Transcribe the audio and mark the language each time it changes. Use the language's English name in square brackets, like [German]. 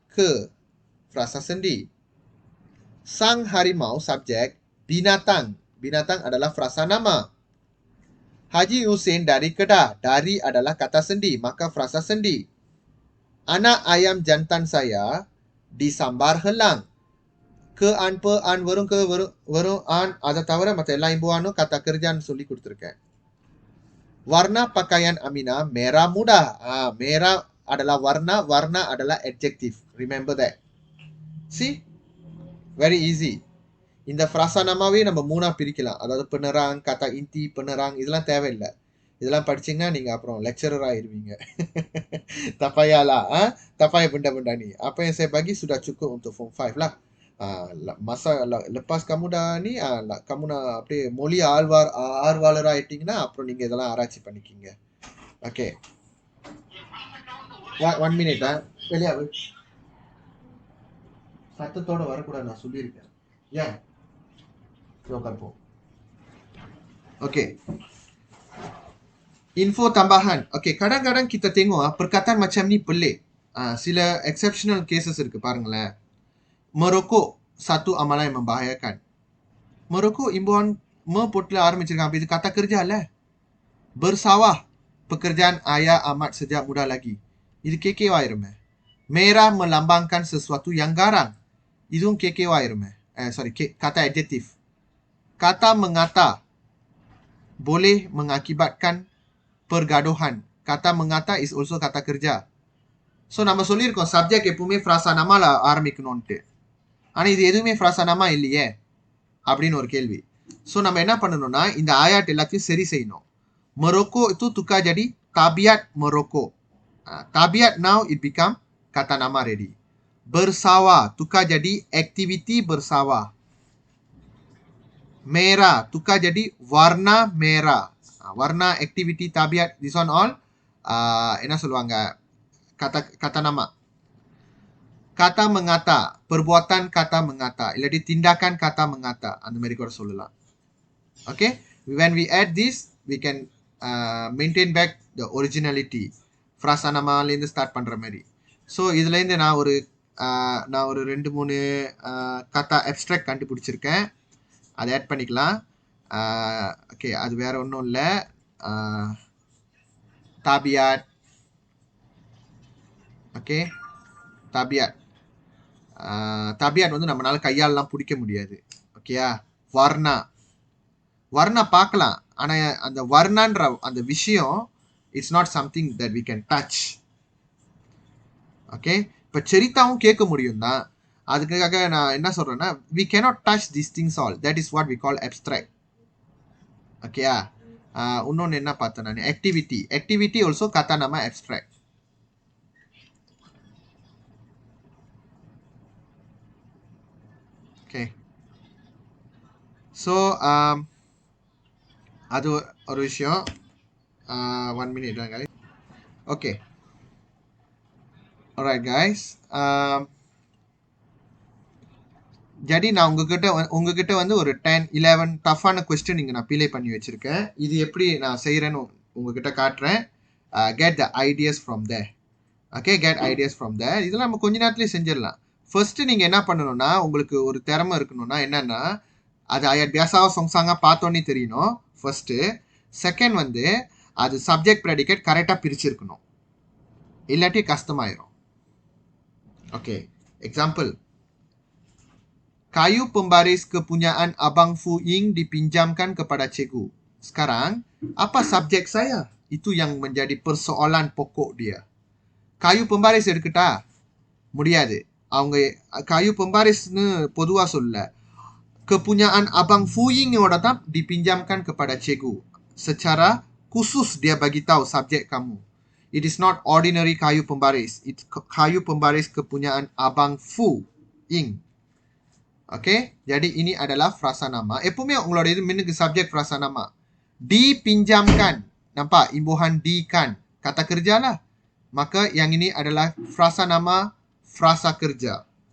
[Malay] Ke, frasa sendi. Sang harimau subjek, binatang. Binatang adalah frasa nama. Haji Hussein dari Kedah. Dari adalah kata sendi, maka frasa sendi. Anak ayam jantan saya disambar helang. [Tamil] Ke-an, pe-an, verum-an, அதை தவிர மற்ற எல்லா இம்புவானும் kata kerjaan சொல்லி கொடுத்துருக்கேன். [Malay] Warna pakaian Amina merah muda. Merah adalah warna, warna adalah adjective. [English] Remember that. See? Very easy. [Tamil] இந்த frasa namaவே நம்ம 3 பிரிக்கலாம். அதாவது penerang, kata inti, penerang, இதெல்லாம் தேவையில்லை. இதெல்லாம் படிச்சீங்கன்னா நீங்க அப்புறம் lecturer ஆயிருவீங்க. [Malay] Tak payahlah. Tak payah benda-benda ni. Apa yang saya bagi sudah cukup untuk form 5 lah. Masa lepas kamu dah ni, kamu nak [Tamil] அப்படியே மொழி ஆர்வலரா ஆயிட்டீங்கன்னா அப்புறம் நீங்க இதெல்லாம் ஆராய்ச்சி பண்ணிக்கிங்க. [English] Okay, 1 minute. [Tamil] வெளியா சத்தத்தோட வரக்கூடாது நான் சொல்லியிருக்கேன். ஏன் உட்கார்ப்போம். [Malay] ஓகே, info tambahan. Okay, kadang-kadang kita tengok perkataan macam ni pelik. Sila [English] exceptional cases [Tamil] இருக்கு பாருங்களேன். [Malay] Merokok satu amalan yang membahayakan. Merokok imbuhan potla [Tamil] ஆரம்பிச்சிருக்காங்க. [Malay] அப்ப இது kata kerja lah. Bersawah, pekerjaan ayah amat sejak muda lagi. [Tamil] இது KKW ஆயிருமே. [Malay] Merah melambangkan sesuatu yang garang. [Tamil] இதுவும் KKW ஆயிருமே. [Malay] Sorry, kata adjective. Kata mengata boleh mengakibatkan pergaduhan. Kata mengata is also kata kerja. So [Tamil] நம்ம சொல்லியிருக்கோம் [Malay] subject எப்பவுமே frasa namaல ஆரம்பிக்கணும்ட்டு. [Tamil] ஆனா இது எதுவுமே frasa nama இல்லையே அப்படின்னு ஒரு கேள்வி. ஸோ நம்ம என்ன பண்ணணும்னா இந்த ஆயாட் எல்லாத்தையும் சரி செய்யணும். [Malay] Merokok itu tukar jadi tabiat merokok. Tabiat [English] now it become [Malay] kata nama ready. Bersawah, tukar jadi aktiviti bersawah. Merah, tukar jadi warna merah. Warna, aktiviti, tabiat, [English] this one all. [Tamil] என்ன சொல்லுவாங்க? [Malay] Kata nama. Kata mengata, perbuatan kata mengata. இல்லாட்டி tindakan kata mengata. [Tamil] அந்த மாதிரி கூட சொல்லலாம். Okay? [English] When we add this, we can maintain back the originality. [Tamil] Frasa nama-லேருந்து start பண்ற மாதிரி. So, இதுலேருந்து நான் ஒரு 2-3 kata abstract கண்டுபிடிச்சிருக்கேன். அதை ஆட் பண்ணிக்கலாம். ஓகே, அது வேற ஒன்றும் இல்லை. [Malay] tabiat. ஓகே, tabiat. [Tamil] tabiat வந்து நம்மளால கையாலலாம் பிடிக்க முடியாது. ஓகேயா? வர்ணா. வர்ணா பார்க்கலாம். ஆனால் அந்த வர்ணான்ற அந்த விஷயம் [English] It's not something that we can touch. [Tamil] Okay, இப்போ சரித்தாவும் கேட்க முடியும் தான். அதுக்காக நான் என்ன சொல்றேன்னா, [English] we cannot touch these things all. That is what we call abstract. [Tamil] ஓகேயா? இன்னொன்று என்ன பார்த்தேன் நான், activity. Activity also kata nama abstract. Okay. So, அது ஒரு விஷயம். [English] 1 minute தான் guys. Okay. Alright guys. [Tamil] jadi நான் உங்ககிட்ட வந்து ஒரு 10-11 டஃப்பான கொஸ்டின் இங்கே நான் பிளே பண்ணி வச்சிருக்கேன். இது எப்படி நான் செய்கிறேன்னு உங்ககிட்ட காட்டுறேன். [English] Get the ideas from there. [Tamil] Okay, [English] Get ideas from there. [Tamil] இதெல்லாம் நம்ம கொஞ்ச நேரத்துலேயே செஞ்சிடலாம். ஃபர்ஸ்ட் நீங்கள் என்ன பண்ணணும்னா, உங்களுக்கு ஒரு திறமை இருக்கணும்னா என்னன்னா, அது ayat biasa சொங்சாங்க பார்த்தோன்னே தெரியணும் ஃபர்ஸ்ட். செகண்ட் வந்து அது சப்ஜெக்ட் ப்ரெடிகேட் கரெக்டாக பிரிச்சிருக்கணும், இல்லாட்டி கஷ்டமாயிரும். [English] Okay, example. [Malay] Kayu pembaris kepunyaan Abang Fu Ying dipinjamkan kepada cikgu. Sekarang, apa subjek saya? Itu yang menjadi persoalan pokok dia. Kayu pembaris எடுக்கட்டா? [Tamil] முடியாது. அவங்க kayu pembarisன்னு பொதுவா சொல்ல. [Malay] Kepunyaan Abang Fu Ying-ஓட தான் dipinjamkan kepada cikgu. Secara khusus dia bagi tahu subjek kamu. [English] It is not ordinary [Malay] kayu pembaris. It's kayu pembaris kepunyaan Abang Fu Ying. Okey, jadi ini adalah frasa nama. [Tamil] எப்பவுமே உங்களோட இது மின்னுக்கு subject frasa nama. [Malay] Dipinjamkan. Nampak? Imbuhan di kan. Kata kerja lah. Maka yang ini adalah frasa nama, frasa kerja.